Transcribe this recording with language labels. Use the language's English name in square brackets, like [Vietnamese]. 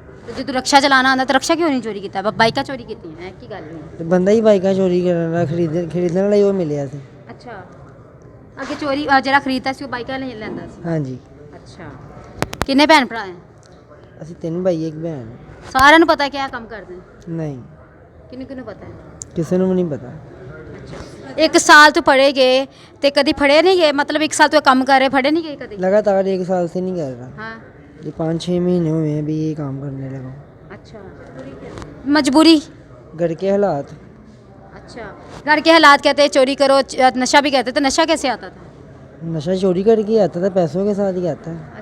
[Punjabi] ਤੇ ਜੇ ਤੂੰ ਰਕਸ਼ਾ ਚਲਾਣਾ ਆਂਦਾ ਤਾਂ ਰਕਸ਼ਾ ਕਿਉਂ ਨਹੀਂ ਚੋਰੀ ਕੀਤਾ? ਬਾਈਕਾਂ ਚੋਰੀ ਕੀਤੀਆਂ, ਕੀ ਗੱਲ ਹੋਈ? तो बंदा ही बाइका चोरी करना खरीदने वाला ही वो मिले सी। ਅੱਛਾ, ਅੱਗੇ ਚੋਰੀ ਜਿਹੜਾ ਖਰੀਦਦਾ ਸੀ ਉਹ ਬਾਈਕਾਂ ਲੈ ਲੈਂਦਾ ਸੀ? [Hindi] हाँ जी। [Punjabi] ਅੱਛਾ, ਕਿੰਨੇ ਭੈਣ ਭਰਾ ਹੈ? ਅਸੀਂ 3 भाई 1 बहन। ਸਾਰਿਆਂ ਨੂੰ ਪਤਾ ਕਿ ਇਹ ਕੰਮ ਕਰਦੇ ਨੇ? [Hindi] नहीं, [Punjabi] ਕਿਹਨੂੰ ਕਿਹਨੂੰ ਪਤਾ ਹੈ? [Hindi] किसी को नहीं पता। [Punjabi] ਇੱਕ ਸਾਲ ਤੋਂ ਫੜੇ ਗਏ ਤੇ ਕਦੀ ਫੜੇ ਨਹੀਂ ਗਏ? ਮਤਲਬ ਇੱਕ ਸਾਲ ਤੋਂ ਇਹ ਕੰਮ ਕਰ ਰਹੇ, ਫੜੇ ਨਹੀਂ ਗਏ ਕਦੀ? [Hindi] लगातार 1 साल से नहीं कर रहा, हाँ। ये 5-6 महीने हुए हैं अभी ये काम करने लगा। अच्छा, मजबूरी? घर के हालात। अच्छा, घर के हालात कहते हैं चोरी करो, नशा भी कहते, तो नशा कैसे आता था? नशा चोरी करके आता था, पैसों के साथ ही आता है।